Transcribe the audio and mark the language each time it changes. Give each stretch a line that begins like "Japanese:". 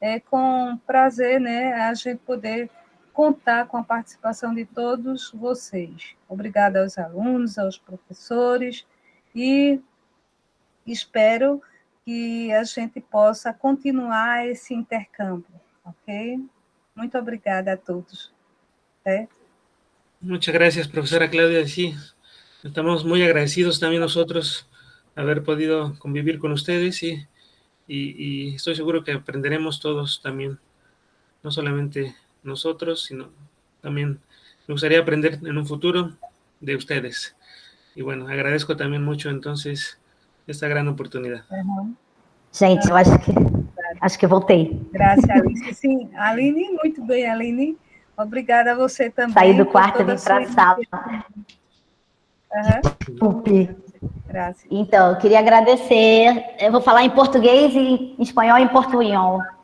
Portuguese: Com prazer, né, a gente poder contar com a participação de todos vocês. Obrigada aos alunos, aos professores, e espero que a gente possa continuar esse intercâmbio, ok? Muito obrigada a todos.
Spanish: Muchas gracias, profesora Claudia. Sí, estamos muy agradecidos también nosotros haber podido convivir con ustedes, y estoy seguro que aprenderemos todos también, no solamente nosotros, sino también me gustaría aprender en un futuro de ustedes. Y bueno, agradezco también mucho entonces esta gran oportunidad.
Portuguese: Gente, eu acho que eu voltei. Graças, Alice. Sim, Aline, muito bem, Aline. Obrigada a você também. Saí do quarto e vim para a sala. Desculpe. Graças. Então, eu queria agradecer. Eu vou falar em português e em espanhol e em portunhol.